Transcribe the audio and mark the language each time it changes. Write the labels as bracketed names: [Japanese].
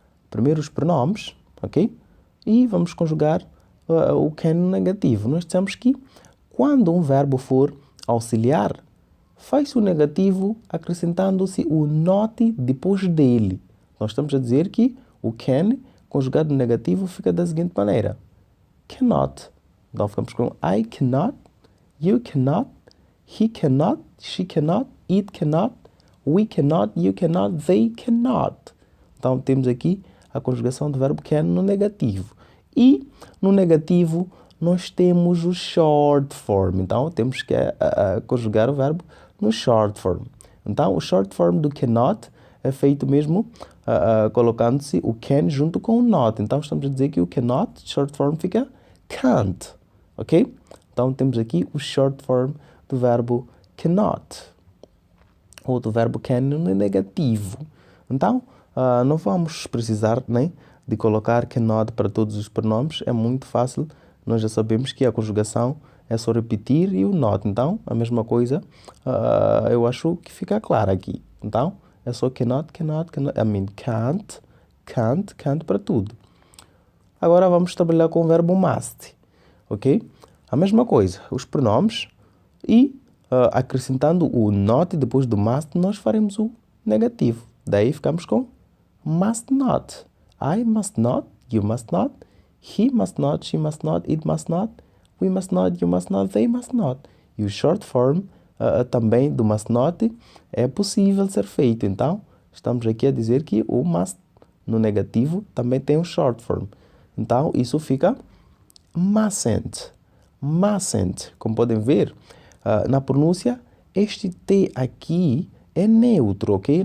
[Portuguese] Primeiro os pronomes, ok? E vamos conjugar o can no negativo. Nós dissemos que quando um verbo for auxiliar, faz o negativo acrescentando-se o not depois dele. Nós estamos a dizer que o can conjugado no negativo fica da seguinte maneira. [English] Cannot. [Portuguese] Então ficamos com [English] I cannot, you cannot, he cannot, she cannot, it cannot, we cannot, you cannot, they cannot. [Portuguese] Então temos aqui a conjugação do verbo can no negativo. E no negativo nós temos o short form. Então temos que conjugar o verbo no short form. Então o short form do cannot é feito mesmo colocando-se o can junto com o not. Então estamos a dizer que o cannot, short form, fica can't. Ok? Então temos aqui o short form do verbo cannot. Ou do verbo can no negativo. Então, não vamos precisar nem de colocar cannot para todos os pronomes. É muito fácil. Nós já sabemos que a conjugação é só repetir e o not. Então, a mesma coisa, eu acho que fica claro aqui. Então, é só cannot, cannot, cannot. [English] I mean, can't, can't, can't [Portuguese] para tudo. Agora vamos trabalhar com o verbo must. Ok? A mesma coisa, os pronomes e acrescentando o not depois do must, nós faremos o negativo. Daí ficamos com must not. [English] I must not, you must not, he must not, she must not, it must not, we must not, you must not, they must not. [Portuguese] E o short form também do must not é possível ser feito. Então, estamos aqui a dizer que o must no negativo também tem um short form. Então, isso fica mustn't. Mustn't. Como podem ver, na pronúncia, este T aqui é neutro, ok?